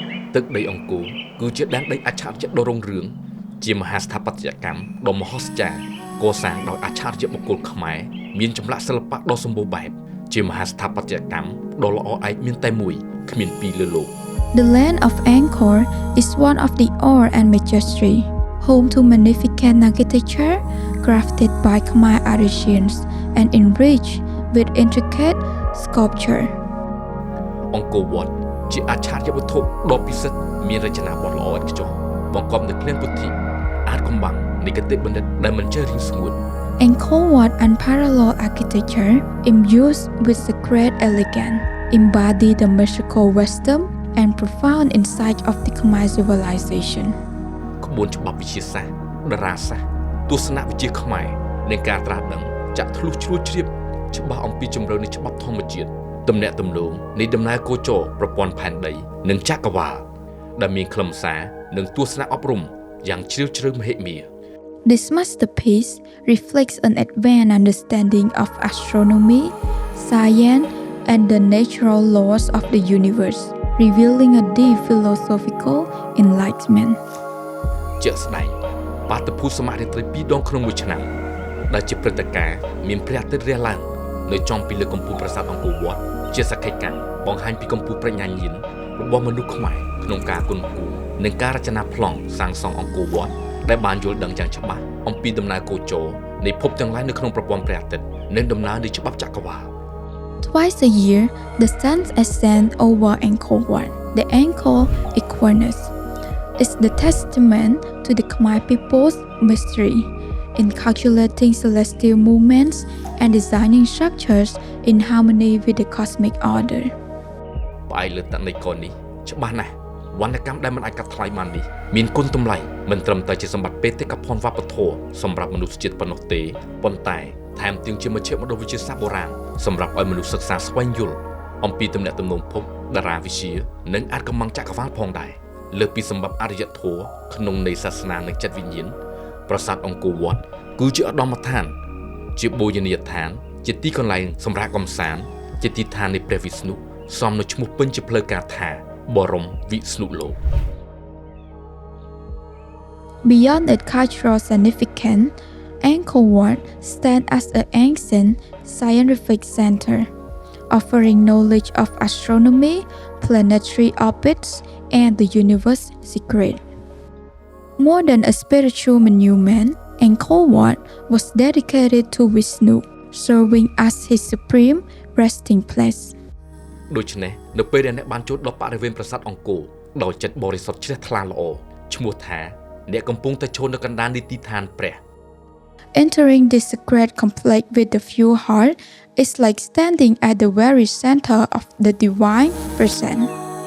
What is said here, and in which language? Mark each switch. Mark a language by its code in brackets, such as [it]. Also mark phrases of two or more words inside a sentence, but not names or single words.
[km] ទឹកដីអង្គរគឺជាដែនដីអច្ឆរិយដ៏រុងរឿងជាមហាស្ថាបត្យកម្មដ៏មហស្ចារ្យកសាងដោយអច្ឆរិយបុគ្គលខ្មែរមានចម្លាក់សិល្បៈដ៏សម្បូរបែបជាមហាស្ថាបត្យកម្មដ៏ល្អឯកមានតែមួយគ្មានពីរលើលោក [en] The land of Angkor is one of the awe and majesty, home to magnificent architecture crafted by Khmer artisans and enriched with intricate sculpture. [km] អង្គរវត្តជាអច្ឆរិយវត្ថុដ៏ពិសិដ្ឋមានរចនាបថល្អឥតខ្ចោះបង្កប់នូវភ្លានពុទ្ធិអាចកំបាំងនៃគតិបណ្ឌិតដែលមិនចេះរៀងស្ងួត [en] Angkor Wat unparalleled architecture imbued with sacred elegance embody the mystical wisdom and profound insight of the Khmer civilization. [km] ក្បួនច្បាប់វិទ្យាសាស្ត្រតារាសាស្ត្រទស្សនវិជ្ជាខ្មែរនៃការត្រាស់ដឹងចាក់ធ្លុះជ្រួលជ្រាបច្បាស់អំពីជំរឿននៃច្បាប់ធម្មជាតិទំនាក់ទំនងនៃដំណើរគោចរប្រព័ន្ធផែនដីនិងចក្រវាឡដែលមានខ្លឹមសារនិងទស្សនៈអប់រំយ៉ាងជ្រាលជ្រៅមហិមា [en] This masterpiece reflects an advanced understanding of astronomy, science, and the natural laws of the universe, revealing a deep philosophical enlightenment. [km] ជាក់ស្ដែងបាតុភូតសមរាត្រី2ដងក្នុងមួយឆ្នាំដែលជាព្រឹត្តិការណ៍មានព្រះអាទិត្យរះឡើងនៅចំពីលើកំពូលប្រាសាទអង្គរវត្តជាសក្ខីកម្មបង្ហាញពីកម្ពស់ប្រាជ្ញាញាណរបស់មនុស្សខ្មែរក្នុងការគន់គូរនិងការរចនាប្លង់សាងសង់អង្គរវត្តដែលបានយល់ដឹងយ៉ាងច្បាស់អំពីដំណើរគោចរនៃភពទាំងឡាយនៅក្នុងប្រព័ន្ធព្រះអាទិត្យនិងដំណើរនៃច្បាប់ចក្រវាឡ [en] Twice a year, the sun ascends over Angkor Wat. The Angkor Equinox is the testament to the Khmer people's mystery in calculating celestial movements and designing structures in harmony with the cosmic order. [km] ផ្អែកលើតន័យកនេះច្បាស់ណាស់វណ្ណកម្មដែលមិនអាចកាត់ថ្លៃបាននេះមានគុណតម្លៃមិនត្រឹមតែជាសម្បត្តិបេតិកភណ្ឌវប្បធម៌សម្រាប់ មនុស្សជាតិប៉ុណ្ណោះទេប៉ុន្តែថែមទាំងជាមជ្ឈមណ្ឌលវិទ្យាសាស្ត្របុរាណសម្រាប់ឲ្យមនុស្សសិក្សាស្វែងយល់អំពីទំនាក់ទំនងភពតារាវិទ្យានិងអាចកំបាំងចក្រវាឡផងដែរលើពីសម្បត្តិអរិយធម៌ក្នុងនៃសាសនានិងចិត្តវិញ្ញាណប្រាសាទអង្គរវត្តគឺជាឧត្តមដ្ឋានជាបូជនីយដ្ឋានជាទីកន្លែងសម្រាប់កំសាន្តជាទីឋាននៃព្រះវិស្ណុសមនឹងឈ្មោះពេញជាផ្លូវការថាបរមវិស្ណុលោក [en] Beyond its cultural significance, Angkor Wat stands as an ancient scientific center, offering knowledge of astronomy, planetary orbits, and the universe's secret. More than a spiritual monument, Angkor Wat was dedicated to Vishnu, serving as his supreme resting place. [km] ដូច្នេះនៅពេលដែលអ្នកបានចូលដល់បរិវេណប្រាសាទអង្គរដោយចិត្តបរិសុទ្ធជ្រះថ្លាល្អឈ្មោះថាអ្នកកំពុងតែឈរនៅកណ្ដាលនៃទីឋានព្រះ [en] Entering this sacred complex with a pure heart is like standing at the very center of the divine presence.